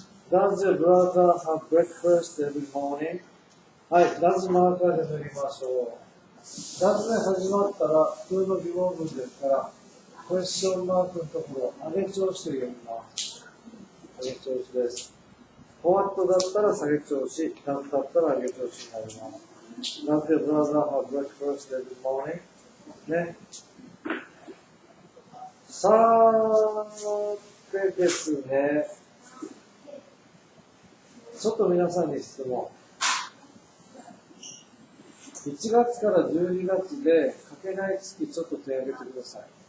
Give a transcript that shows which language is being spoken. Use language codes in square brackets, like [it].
[en] Does your brother have breakfast every morning? [ja] はい、Does マーカーで塗りましょう。Does で始まったら普通の疑問文ですから、クエスチョンマークのところ、上げ調子と読みます。上げ調子です。 What だったら下げ調子、Does だったら上げ調子になります。 [en] Does your brother have breakfast every morning? [ja] ね。さてですね、ちょっと皆さんに質問。 1月から12月で書けない月ちょっと手を挙げてください。